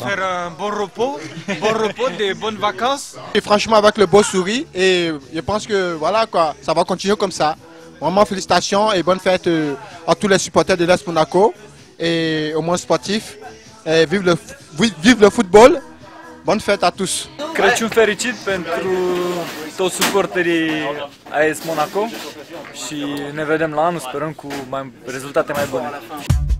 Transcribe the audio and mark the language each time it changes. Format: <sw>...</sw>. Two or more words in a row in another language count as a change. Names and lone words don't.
<fr>On va faire un bon repos, des bonnes vacances. Et franchement, avec le beau sourire, et je pense que voilà quoi, ça va continuer comme ça. Vraiment félicitations et bonne fête à tous les supporters de l'Est Monaco et au monde sportif. Et vive le football. Bonne fête à tous.</fr> <ro>Crăciun fericit pentru toți suporterii AS Monaco și ne vedem la anul, sperăm cu rezultate mai bune.</ro>